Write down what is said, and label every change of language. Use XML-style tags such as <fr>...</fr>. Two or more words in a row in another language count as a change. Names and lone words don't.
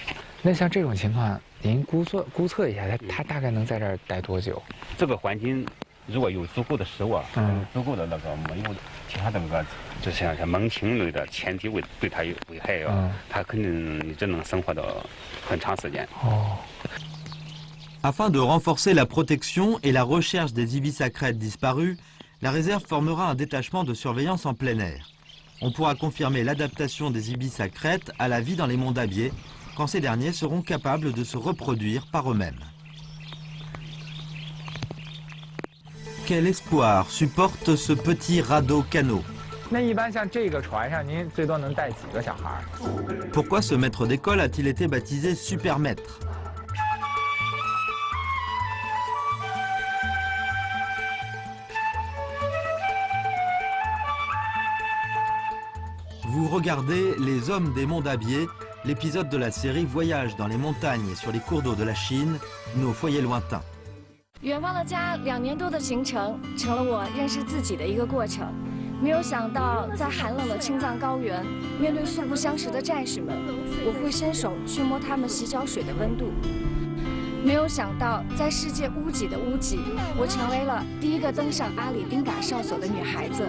<zh>那像这种情况，您估测一下，它大概能在这儿待多久？这个环境如果有足够的食物，足够的那个没有其他的那个，就像猛禽类的前提对它有危害它肯定一直能生活到很长时间。</zh> <fr>Afin de renforcer la protection et la recherche des ibis à crête disparus, la réserve formera un détachement de surveillance en plein air. On pourra confirmer l'adaptation des ibis à crête à la vie dans les monts d'Abier, quand ces derniers seront capables de se reproduire par eux-mêmes. quel espoir supporte ce petit radeau canot?</fr> <zh>那一般像这个船上，您最多能带几个小孩？</zh> <fr>Pourquoi ce maître d'école a-t-il été baptisé super maître? Vous regardez Les Hommes des Monts d'Abier, l'épisode de la série Voyage dans les montagnes et sur les cours d'eau de la Chine, nos foyers lointains.</fr> <zh>远方的家2年多的行程，成了我认识自己的一个过程。没有想到，在寒冷的青藏高原，面对素不相识的战士们，我会伸手去摸他们洗脚水的温度。没有想到，在世界屋脊的屋脊，我成为了第一个登上阿里丁嘎哨所的女孩子。</zh>